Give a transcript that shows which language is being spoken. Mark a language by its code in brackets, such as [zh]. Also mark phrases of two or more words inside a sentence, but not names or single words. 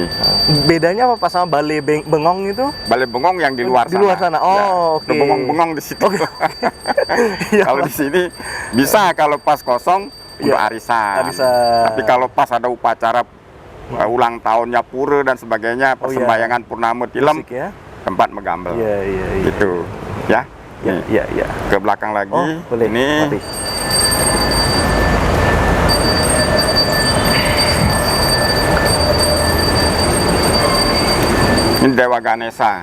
[id] bedanya apa Pak sama balai bengong itu? Balai bengong yang di luar Di sana. luar sana. Oh, oke. Ada bengong-bengong di situ. Iya, Kalau Pak. di sini bisa kalau pas kosong untuk Iya, arisan. arisan. Tapi kalau pas ada upacara ulang tahunnya pura dan sebagainya, Oh, iya. persembahyangan purnama tilem, Musik ya. tempat megambel. Iya, iya, iya. Gitu. Ya. Iya, Nih, iya, iya. ke belakang lagi. Oh, boleh. Ini Mari. ini Dewa Ganesha.